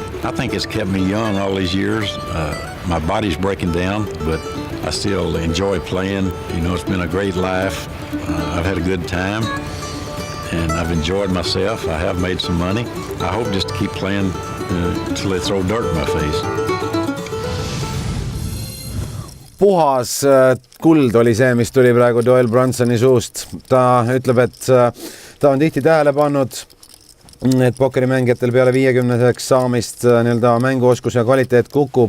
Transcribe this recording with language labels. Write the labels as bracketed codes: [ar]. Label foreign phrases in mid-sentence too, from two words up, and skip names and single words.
[en] I think it's kept me young all these years. My body's breaking down, but I still enjoy playing. It's been a great life. I've had a good time, and I've enjoyed myself. I have made some money. I hope just to keep playing until they throw dirt in my face. [et] Puhas kuld oli see, mis tuli praegu Doyle Brunsoni suust. Ta ütleb, et ta on tihti tähele pannud, et pokerimängijatel peale 50-seks saamist nii-öelda mänguoskus ja kvaliteet kukub.